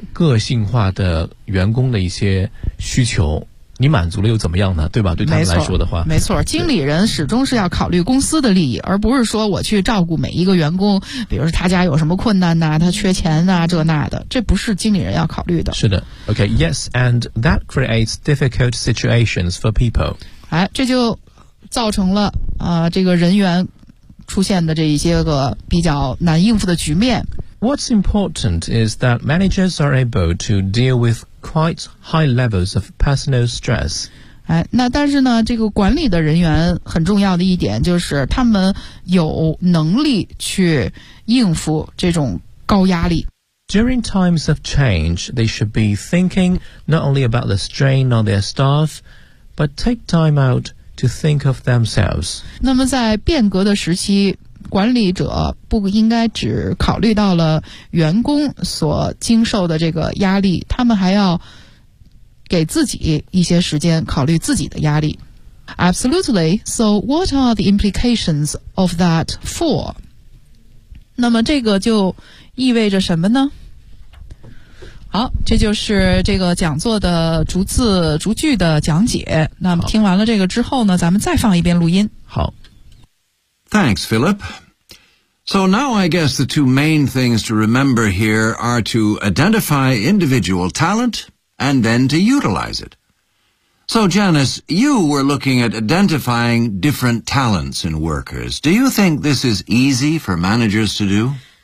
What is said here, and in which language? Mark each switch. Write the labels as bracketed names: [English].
[Chinese] 个性化的员工的一些需求，你满足了又怎么样呢？对吧？对他们来说的话，没错，经理人始终是要考虑公司的利益，而不是说我去照顾每一个员工，比如说他家有什么困难呐、啊，他缺钱呐、啊，这那的，这不是经理人要考虑的。是的 [English] ，Okay, yes, and that creates difficult situations for people. [Chinese] 哎，这就造成了这个人员出现的这一些个比较难应付的局面。 [English] What's important is that managers are able to deal with quite high levels of personal stress. [Chinese] 哎，那但是呢，这个管理的人员很重要的一点就是他们有能力去应付这种高压力。 [English] During times of change, they should be thinking not only about the strain on their staff, but take time out to think of themselves. [Chinese] 那么在变革的时期，管理者不应该只考虑到了员工所经受的这个压力，他们还要给自己一些时间考虑自己的压力。 [English] Absolutely. So what are the implications of that for? [Chinese] 那么这个就意味着什么呢？好，这就是这个讲座的逐字逐句的讲解。那么听完了这个之后呢，咱们再放一遍录音。好。 [English] Thanks, Philip. So now I guess the two main things to remember here are to identify individual talent and then to utilize it. So Janice, you were looking at identifying different talents in workers. Do you think this is easy for managers to do?